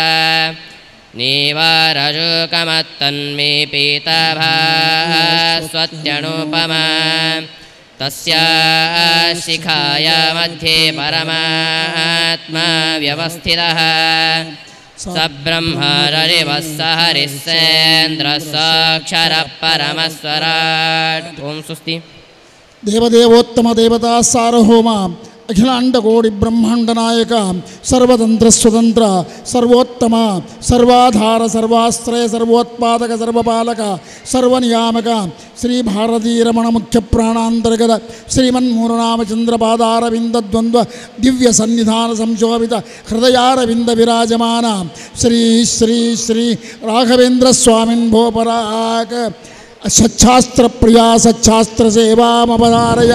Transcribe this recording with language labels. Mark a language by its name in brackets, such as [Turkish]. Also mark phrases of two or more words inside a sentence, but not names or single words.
[Sanskrit] ನೀವಾರಜೂಕಮತ್ತನ್ಮೇ ಪೀತಭಾಸ್ವತ್ಯಣುಪಮಾ ತಸ್ಯಾ ಶಿಖಾಯ ಮಧ್ಯೆ ಪರಮಾತ್ಮಾ ವ್ಯವಸ್ಥಿತಃ ಸ ಬ್ರಹ್ಮರರಿವಃ ಸ ಹರಿಃ ಸೇಂದ್ರಃ ಸಾಕ್ಷರಃ ಪರಮಸ್ವರಾಟ್. ಓಂ ಸ್ವಸ್ತಿ. ದೇವದೇವೋತ್ತಮ ದೇವತಾ ಸಾರ್ವಭೌಮ ಅಖಿಲಾಂಡಕೋಟಿ ಬ್ರಹ್ಮಾಂಡ ನಾಯಕ ಸರ್ವತಂತ್ರ ಸ್ವತಂತ್ರ ಸರ್ವೋತ್ತಮ ಸರ್ವಾಧಾರ ಸರ್ವಾಶ್ರಯ ಸರ್ವೋತ್ಪಾದಕ ಸರ್ವಪಾಲಕ ಸರ್ವನಿಯಾಮಕ ಶ್ರೀ ಭಾರತೀ ರಮಣ ಮುಖ್ಯ ಪ್ರಾಣಾಂತರ್ಗತ ಶ್ರೀಮನ್ಮೂಲರಾಮಚಂದ್ರ ಪಾದಾರವಿಂದ ದ್ವಂದ್ವ ದಿವ್ಯ ಸನ್ನಿಧಾನ ಸಂಶೋಭಿತ ಹೃದಯಾರವಿಂದ ವಿರಾಜಮಾನ ಶ್ರೀ ಶ್ರೀ ಶ್ರೀ ರಾಘವೇಂದ್ರ ಸ್ವಾಮಿನ್ ಭೋಪರಾಕ ಸಚ್ಛಾಸ್ತ್ರ ಪ್ರಿಯಾ ಸಚ್ಛಾಸ್ತ್ರ ಸೇವಾಮಪಧಾರಯ.